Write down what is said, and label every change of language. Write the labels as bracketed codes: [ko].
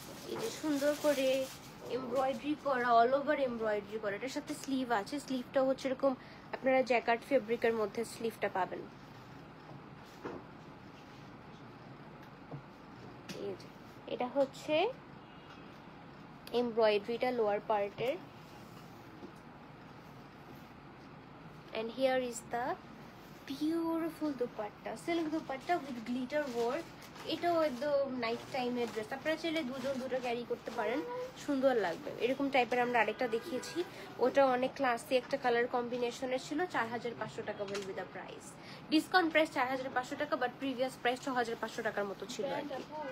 [bn] এই যে সুন্দর করে এমব্রয়ডারি করা, অল ওভার এমব্রয়ডারি করা। এটার সাথে স্লিভ আছে, স্লিভটা হচ্ছে এরকম, আপনারা জ্যাকেট ফেব্রিকের মধ্যে স্লিভটা পাবেন। এই যে এটা হচ্ছে এমব্রয়ডারিটা লোয়ার পার্টের, [en] and here is the beautiful dupatta, silk dupatta with glitter work. [bn] এটাও একদম নাইট টাইমের ড্রেস, আপনারা চাইলে দুটো ক্যারি করতে পারেন, সুন্দর লাগবে। এরকম টাইপের আমরা আরেকটা দেখিয়েছি, ওটা অনেক ক্লাসি একটা কালার কম্বিনেশনের ছিল। 4,500 টাকা [en] Will be the price. [bn] Discount price 4,500 টাকা, [en] but previous price [bn] 6,500 টাকার মতো ছিল আর কি।